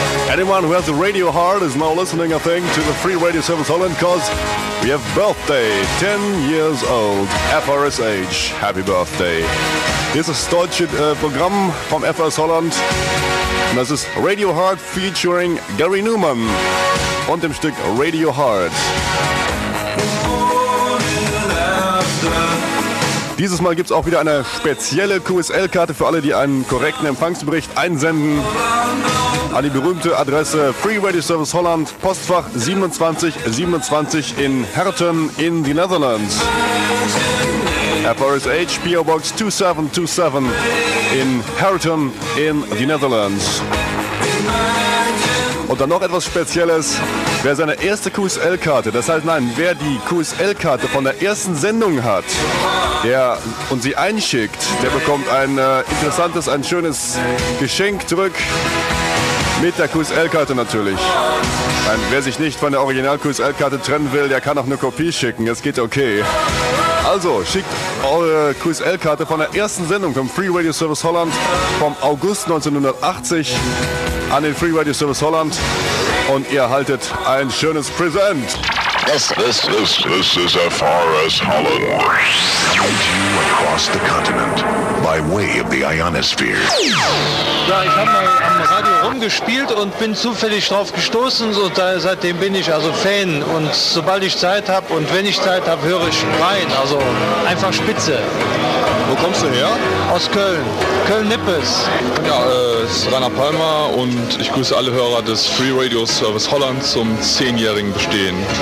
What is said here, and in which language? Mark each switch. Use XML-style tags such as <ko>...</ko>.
<en>Anyone who has a radio heart is now listening, I think, to the Free Radio Service Holland, because we have birthday, 10 years old, FRSH, happy birthday.</en> <de>Hier ist das deutsche Programm vom FRS Holland und das ist Radio Heart featuring Gary Newman und dem Stück Radio Heart. Dieses Mal gibt es auch wieder eine spezielle QSL-Karte für alle, die einen korrekten Empfangsbericht einsenden. An die berühmte Adresse Free Radio Service Holland, Postfach 2727 in Herten</de> <en>in the Netherlands. FRSH, PO Box 2727 in Herten in the Netherlands.</en> <de>Und dann noch etwas Spezielles. Wer seine erste QSL-Karte, das heißt nein, wer die QSL-Karte von der ersten Sendung hat, der und sie einschickt, der bekommt ein interessantes, ein schönes Geschenk zurück. Mit der QSL-Karte natürlich. Und wer sich nicht von der Original-QSL-Karte trennen will, der kann auch eine Kopie schicken, das geht okay. Also, schickt eure QSL-Karte von der ersten Sendung vom Free Radio Service Holland vom August 1980 an den Free Radio Service Holland und ihr erhaltet ein schönes Präsent.</de> <en>This is FRS Holland. Across the continent by way of the ionosphere.</en> <de>Ja, ich habe mal am Radio rumgespielt und bin zufällig drauf gestoßen. Und da, seitdem bin ich also Fan. Und sobald ich Zeit habe und wenn ich Zeit habe, höre ich rein. Also einfach spitze. Wo kommst du her? Aus Köln. Köln-Nippes. Ja, es ist Rainer Palmer und ich grüße alle Hörer des Free Radio Service Holland zum 10-jährigen Bestehen.</de>